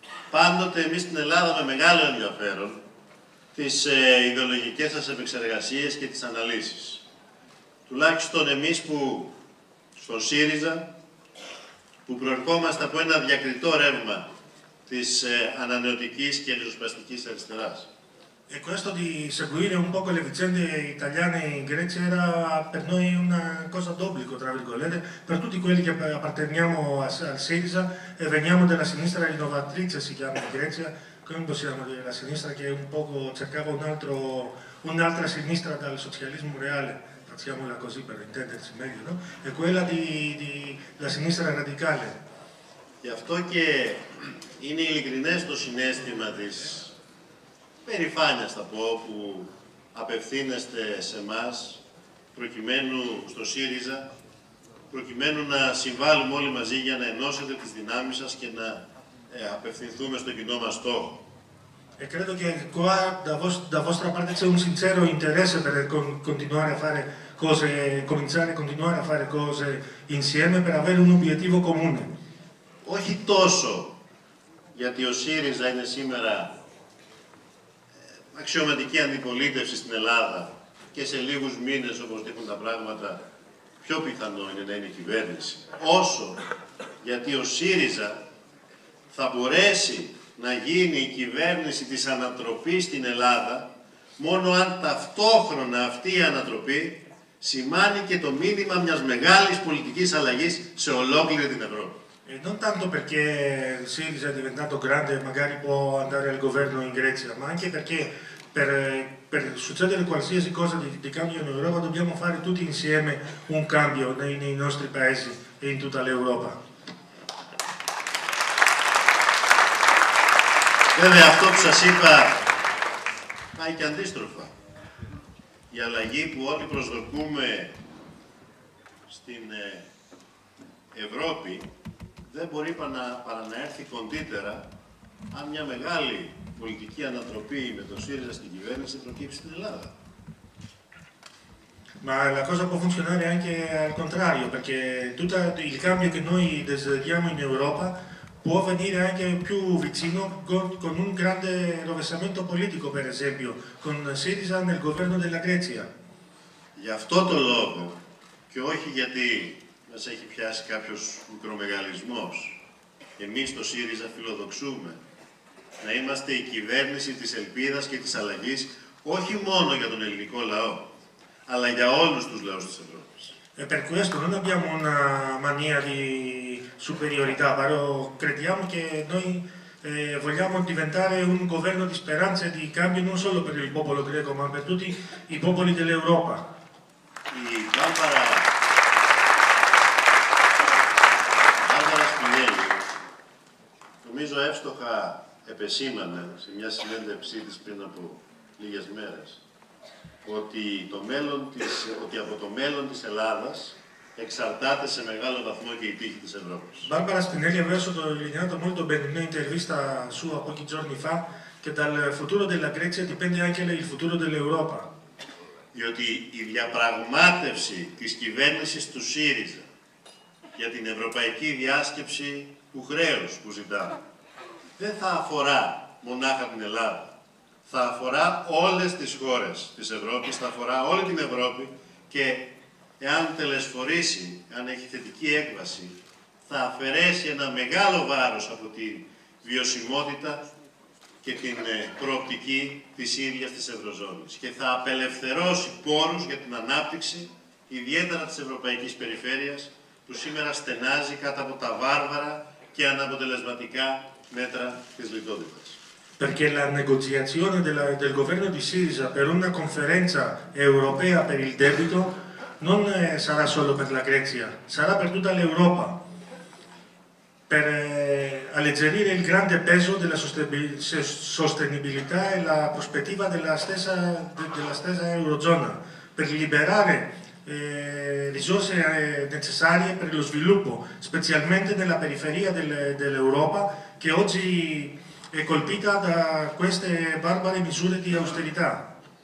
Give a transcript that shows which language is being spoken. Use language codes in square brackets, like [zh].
[el] Πάντοτε εμείς στην Ελλάδα με μεγάλο ενδιαφέρον τις ιδεολογικές σας επεξεργασίες και τις αναλύσεις. Τουλάχιστον εμείς που στο ΣΥΡΙΖΑ, που προερχόμαστε από ένα διακριτό ρεύμα της ανανεωτικής και ριζοσπαστικής αριστεράς. [it] E questo di seguire un poco le vicende italiane in Grecia era per noi una cosa d'obbligo, tra virgolette, per tutti quelli che apparteniamo al Syriza e veniamo dalla sinistra rinnovatrice, si chiama in Grecia, come possiamo dire, la sinistra che un poco cercava un'altra sinistra dal socialismo reale, facciamola così per intenderci meglio, no? E quella della sinistra radicale. [el] Γι' αυτό και είναι ειλικρινές το συναίσθημα της περηφάνειας, θα πω, που απευθύνεστε σε εμάς, προκειμένου στο ΣΥΡΙΖΑ, προκειμένου να συμβάλλουμε όλοι μαζί για να ενώσετε τις δυνάμεις σας και να απευθυνθούμε στο κοινό μας στόχο. [it] E credo che qua da vostra parte c'è un sincero interesse per continuare a fare cose, cominciare a continuare a fare cose insieme per avere un obiettivo comune. [el] όχι τόσο γιατί ο ΣΥΡΙΖΑ είναι σήμερα αξιωματική αντιπολίτευση στην Ελλάδα και σε λίγους μήνες, όπως δείχνουν τα πράγματα, πιο πιθανό είναι να είναι κυβέρνηση, όσο γιατί ο ΣΥΡΙΖΑ θα μπορέσει να γίνει η κυβέρνηση της ανατροπής στην Ελλάδα μόνο αν ταυτόχρονα αυτή η ανατροπή σημάνει και το μήνυμα μιας μεγάλης πολιτικής αλλαγής σε ολόκληρη την Ευρώπη. [it] Non tanto perché Sirisa è diventato grande e magari può andare al governo in Grecia, ma anche perché per succedere qualsiasi cosa di cambio in Europa dobbiamo fare tutti insieme un cambio nei nostri paesi e in tutta l'Europa. [el] Βέβαια αυτό που σας είπα πάει και αντίστροφα. Η αλλαγή που όλοι προσδοκούμε στην Ευρώπη δεν μπορεί παρά να έρθει κοντύτερα αν μια μεγάλη πολιτική anatropì με τον ΣΥΡΙΖΑ στην κυβέρνηση προκύψει στην Ελλάδα. [it] Ma la cosa può funzionare anche al contrario, perché tutto il cambio che noi desideriamo in Europa può venire anche più vicino con un grande rovesciamento politico, per esempio, con Sirisa nel governo della Grecia. [el] Γι' αυτό το λόγο, και όχι γιατί μας έχει πιάσει κάποιος μικρομεγαλισμός, εμείς στο ΣΥΡΙΖΑ φιλοδοξούμε να είμαστε η κυβέρνηση της ελπίδας και της αλλαγής, όχι μόνο για τον ελληνικό λαό, αλλά για όλους τους λαούς της Ευρώπης. [it] E per questo non abbiamo una mania di superiorità, però crediamo che noi vogliamo diventare un governo di speranza e di cambio non solo per il popolo greco, ma per tutti i popoli dell'Europa. [el] Η Μπάρμπαρα Σπινέλη, νομίζω εύστοχα επεσήμανε σε μια συνέντευξή της πριν από λίγες μέρες, ότι από το μέλλον της Ελλάδας εξαρτάται σε μεγάλο βαθμό και η τύχη της Ευρώπης. [it] Barbara Spinelli aveva sottolineato molto bene in un'intervista sua pochi giorni fa che dal futuro della Grecia dipende anche il futuro dell'Europa. [el] Διότι η διαπραγμάτευση της κυβέρνησης του ΣΥΡΙΖΑ για την ευρωπαϊκή διάσκεψη του χρέους που ζητάμε δεν θα αφορά μονάχα την Ελλάδα. Θα αφορά όλες τις χώρες της Ευρώπης, θα αφορά όλη την Ευρώπη και εάν τελεσφορήσει, αν έχει θετική έκβαση, θα αφαιρέσει ένα μεγάλο βάρος από τη βιωσιμότητα και την προοπτική της ίδιας της Ευρωζώνης και θα απελευθερώσει πόρους για την ανάπτυξη, ιδιαίτερα της ευρωπαϊκής περιφέρειας, που σήμερα στενάζει κάτω από τα βάρβαρα και αναποτελεσματικά μέτρα της λιτότητας. [it] Perché la negoziazione del governo di Sirisa per una conferenza europea per il debito non sarà solo per la Grecia, sarà per tutta l'Europa, per alleggerire il grande peso della sostenibilità e la prospettiva della stessa Eurozona, per liberare risorse necessarie per lo sviluppo, specialmente nella periferia dell'Europa, che oggi è colpita da queste barbare misure di austerità.